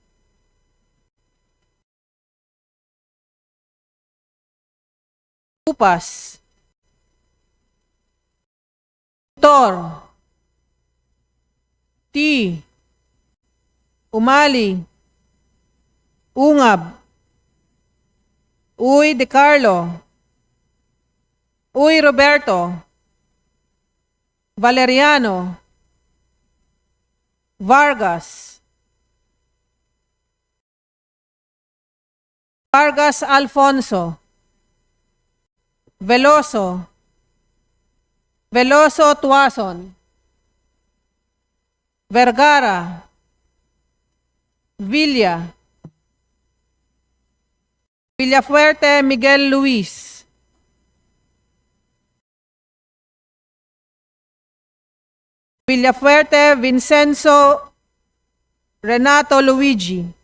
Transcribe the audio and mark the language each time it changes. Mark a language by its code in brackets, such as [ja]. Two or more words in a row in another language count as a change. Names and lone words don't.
[en] Upas. Tor. T. Umali. Ungab. Uy De Carlo. Uy Roberto. Valeriano. Vargas. Vargas Alfonso. Veloso. Veloso Tuason. Vergara. Villa. Villafuerte Miguel Luis. Villafuerte Vincenzo Renato Luigi.